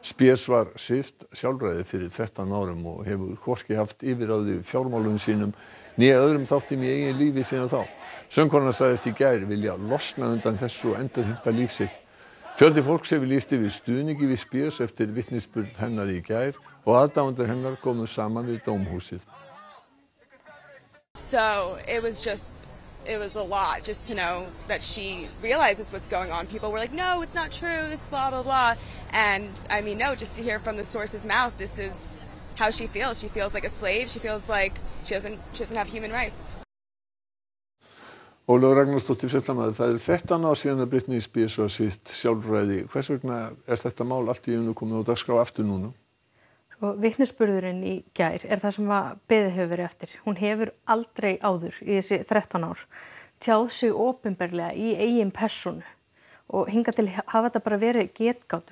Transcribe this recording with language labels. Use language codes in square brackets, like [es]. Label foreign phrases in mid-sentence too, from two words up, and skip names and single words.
[is] Spears var svipt sjálfræði fyrir 13 árum og hefur hvorki haft yfirráð yfir fjármálum sínum né öðrum þáttum í eigin lífi síðan þá. Söngkonan sagðist í gær vilja losna undan þessu og endurheimta líf sitt. Fjöldi fólks hefur lýst yfir stuðningi við Spears eftir vitnisburð hennar í gær og aðdáendur hennar komu saman við dómhúsið. [en] So it was a lot just to know that she realizes what's going on. People were like, no, it's not true, this blah, blah, blah. And I mean, no, just to hear from the source's mouth, this is how she feels. She feels like a slave. She feels like she doesn't have human rights. [is] Ólöf Ragnarsdóttir, fréttamaður, það 13 ár síðan að Britney Spears var svipt sjálfræði. Hvers vegna þetta mál allt í einu komið á dagskrá aftur núna? Vitnisburðurinn í gær það sem beðið hefur verið eftir. Hún hefur aldrei áður í þessi 13 ár tjáð sig opinberlega í eigin persónu og hingað til hafa þetta bara verið getgátur.